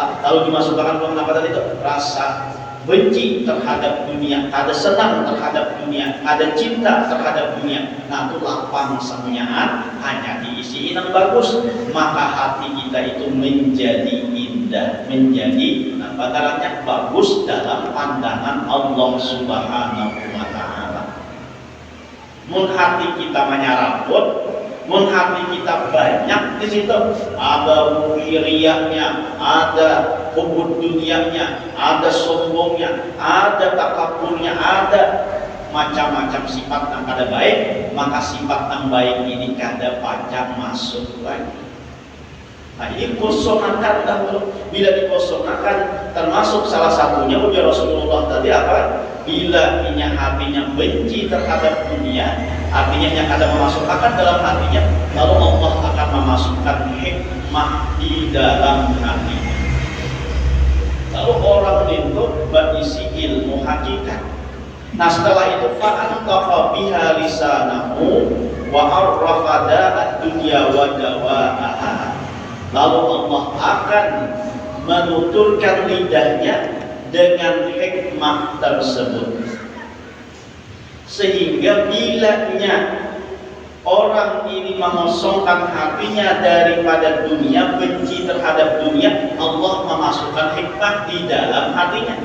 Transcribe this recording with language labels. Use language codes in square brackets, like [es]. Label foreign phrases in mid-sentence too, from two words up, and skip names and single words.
[id] Lalu dimasukkan pulang apa tadi itu? Rasa benci terhadap dunia, ada senang terhadap dunia, ada cinta terhadap dunia. Nah itu lapang semuanya hanya diisi yang bagus, maka hati kita itu menjadi indah, menjadi bataranya bagus dalam pandangan Allah [ar] Subhanahu wa Ta'ala. [id] Mun hati kita menyaraput, mun hati kita banyak di situ, ada riaknya, ada hubud dunianya, ada sombongnya, ada takaburnya, ada macam-macam sifat yang kada baik, maka sifat yang baik ini kada pacang masuk lagi. Nah ini kosongkan dahulu. Bila dikosongkan, termasuk salah satunya ujar Rasulullah tadi apa? Bila hatinya benci terhadap dunia, artinya yang ada memasukkan dalam hatinya, lalu Allah akan memasukkan hikmah di dalam hatinya. Lalu orang itu berisi ilmu hakikat. Nah setelah itu [ar] fa'antaqa biha lisanahu wa arrafa ad-dunya wa dawa'aha. [id] Lalu Allah akan menuturkan lidahnya dengan hikmah tersebut, sehingga bilanya orang ini mengosongkan hatinya daripada dunia, benci terhadap dunia, Allah memasukkan hikmah di dalam hatinya.